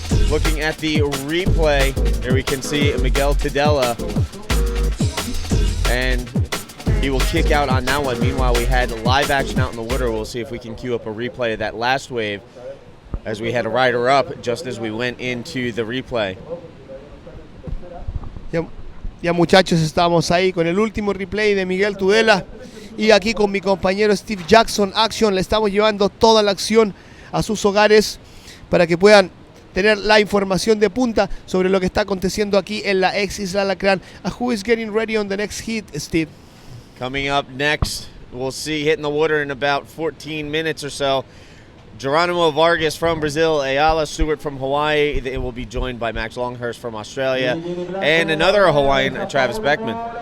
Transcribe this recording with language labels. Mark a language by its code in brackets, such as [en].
[en] Looking at the replay, here we can see Miguel Tudela, and he will kick out on that one. Meanwhile, we had live action out in the water. We'll see if we can cue up a replay of that last wave as we had a rider up just as we went into the replay. [es] Ya muchachos, estamos ahí con el último replay de Miguel Tudela y aquí con mi compañero Steve Jackson Action le estamos llevando toda la acción a sus hogares para que puedan tener la información de punta sobre lo que está aconteciendo aquí en la ex Isla Alacrán. [en] Who is getting ready on the next hit, Steve? Coming up next, we'll see hitting the water in about 14 minutes or so. Geronimo Vargas from Brazil, Ayala Stewart from Hawaii. They will be joined by Max Longhurst from Australia and another Hawaiian, Travis Beckman.